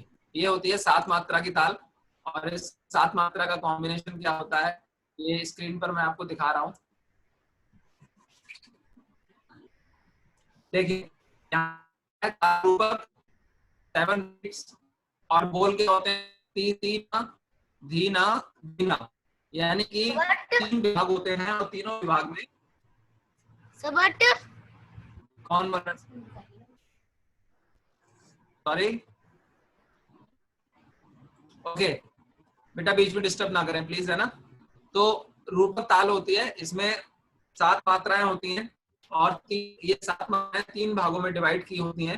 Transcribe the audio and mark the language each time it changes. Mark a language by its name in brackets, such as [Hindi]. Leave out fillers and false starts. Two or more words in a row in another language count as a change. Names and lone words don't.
[Hindi] ये होती है 7 मात्रा की ताल और इस 7 मात्रा का कॉम्बिनेशन क्या होता है ये स्क्रीन पर मैं आपको दिखा रहा हूँ। देखिए यहाँ 7 बीट्स और बोल के होते हैं ती तीना धीना धीना, यानी कि 3 विभाग होते हैं और तीनों विभाग में [English] But [Hindi] कौन बन, [English] sorry, okay [Hindi] बेटा बीच में डिस्टर्ब ना करें प्लीज, है ना? तो रूपक ताल होती है, इसमें 7 मात्राएं होती हैं और ये 7 मात्राएं 3 भागों में डिवाइड की होती हैं।